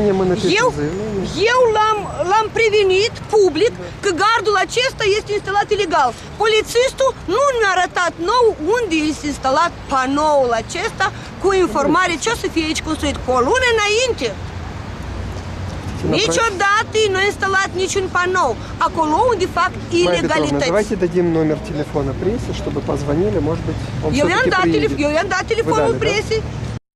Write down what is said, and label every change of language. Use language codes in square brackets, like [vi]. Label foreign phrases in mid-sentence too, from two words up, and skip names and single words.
[ro] Eu l-am prevenit public că gardul acesta este instalat ilegal. Polițistul nu ne-a arătat nou unde este instalat panoul acesta cu informare ce o să fie aici construit. Cu o lună înainte. Niciodată nu a instalat niciun panou. Acolo unde fac ilegalități. [ru] Давайте дадим номер телефона прессы, чтобы позвонили, может быть, он все-таки приедет. [ro] Eu i-am dat telefonul [ru] Вы дали, да? [ro] presei.